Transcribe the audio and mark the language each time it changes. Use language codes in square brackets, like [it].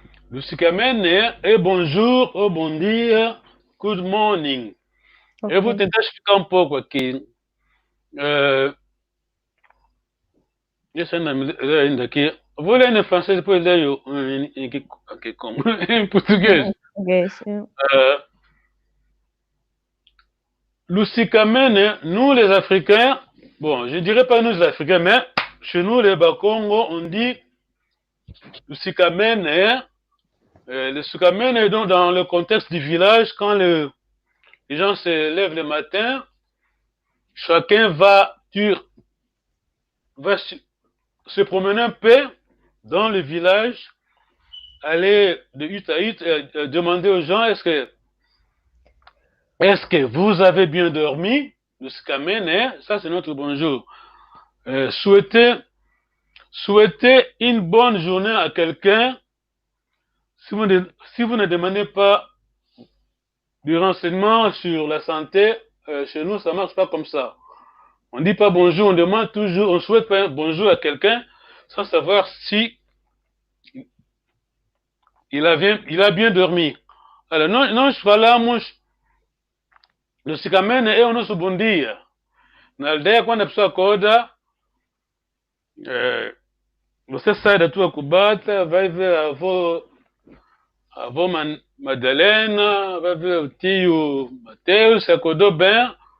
[pt] Lucikamene é bonjour ou bom dia, good morning. Eu vou Ok. tentar explicar um pouco aqui. Deixa eu ler ainda aqui. Vou ler em francês, depois leio em português. Português. [fr] Lucikamene, nous les Africains, bon, je dirais pas nous les Africains, mais chez nous les Bakongo, on dit Lucikamene. Le Sukamene est donc dans le contexte du village, quand les gens se lèvent le matin, chacun va se promener un peu dans le village, aller de hutte à hutte, demander aux gens est-ce que vous avez bien dormi? Le Sukamene, ça c'est notre bonjour. Souhaiter une bonne journée à quelqu'un. Si vous ne demandez pas du renseignement sur la santé, chez nous, ça ne marche pas comme ça. On ne dit pas bonjour, on demande toujours, on souhaite pas un bonjour à quelqu'un sans savoir si il a bien dormi. [pt] Alors, nós falamos lucidamente é o nosso bom dia. Na aldeia, quando a pessoa acorda, você sai da tua cubata, vai ver a avó Madalena, vai ver o tio Mateus, se acordou bem.